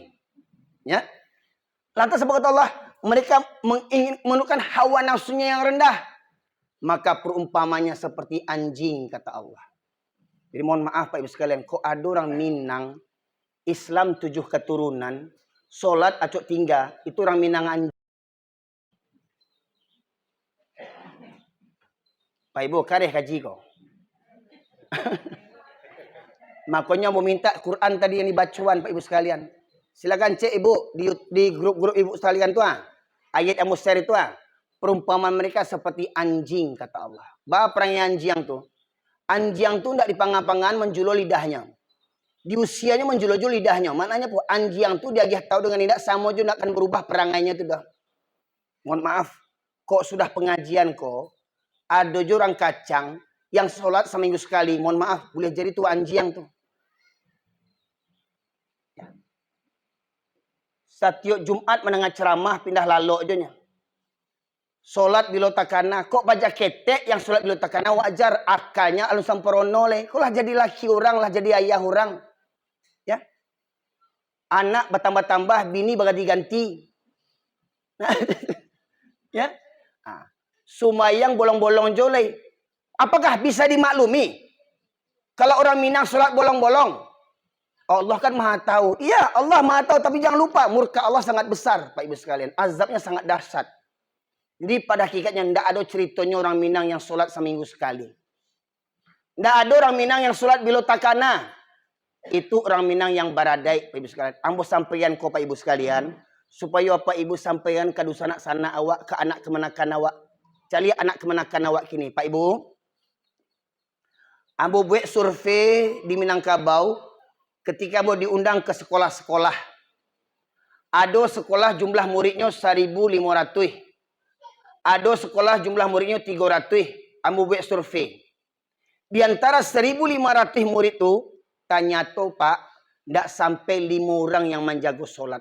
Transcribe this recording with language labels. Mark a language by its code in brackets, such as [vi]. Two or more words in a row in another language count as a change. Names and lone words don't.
[id] Ya, lantas apa kata Allah? Mereka menundukkan hawa nafsunya yang rendah. Maka perumpamannya seperti anjing kata Allah. Jadi mohon maaf Pak Ibu sekalian, kok ada orang Minang Islam 7 keturunan, solat acok tinggal, itu orang Minang anjing. [min] Pak Ibu, kareh kaji kok. [id] Makanya mau minta Quran tadi yang dibacuan Pak Ibu sekalian. Silakan cek Ibu di grup-grup Ibu sekalian tuh. Ayat yang mau share itu. Perumpamaan mereka seperti anjing kata Allah. Bah perangnya anjing tuh. Anjing tuh tidak dipangan-pangan menjulo lidahnya. Di usianya menjulo-julo lidahnya. Maknanya po anjing tuh dia tahu dengan tidak sama juga akan berubah perangainya tuh dah. Mohon maaf, kok sudah pengajian kok ada orang kacang yang sholat seminggu sekali. Mohon maaf, boleh jadi tuh anjing tuh. Setiap Jumat mendengar ceramah pindah lalok aja nya. [min] Solat bilo takana, kok baca ketek yang solat bilo takana wajar akalnya alun samporono le. Kok lah jadi laki orang, lah jadi ayah orang. [id] Ya. Anak bertambah-tambah, bini berganti-ganti. Ya. [min] Sumayang bolong-bolong jolai. [id] Apakah bisa dimaklumi? Kalau orang Minang solat bolong-bolong. Allah kan maha tahu. Iya, Allah maha tahu, tapi jangan lupa murka Allah sangat besar, Pak Ibu sekalian. Azabnya sangat dahsyat. Jadi pada hakikatnya tidak ada ceritanya orang Minang yang sholat seminggu sekali. Tidak ada orang Minang yang sholat bilo takana. Itu orang Minang yang baradai, Pak Ibu sekalian. Ambo sampaikan ke Pak Ibu sekalian. Supaya Pak Ibu sampaikan ke dusanak sana awak, ke anak kemenakan awak. Cari anak kemenakan awak kini, Pak Ibu. Ambo buat survei di Minangkabau. Ketika ambo diundang ke sekolah-sekolah. Ada sekolah jumlah muridnya 1.500. Ada sekolah jumlah muridnya 300. Ambo buat survei. Di antara 1.500 murid itu, tanya tuh Pak, tidak sampai 5 orang yang menjaga sholat.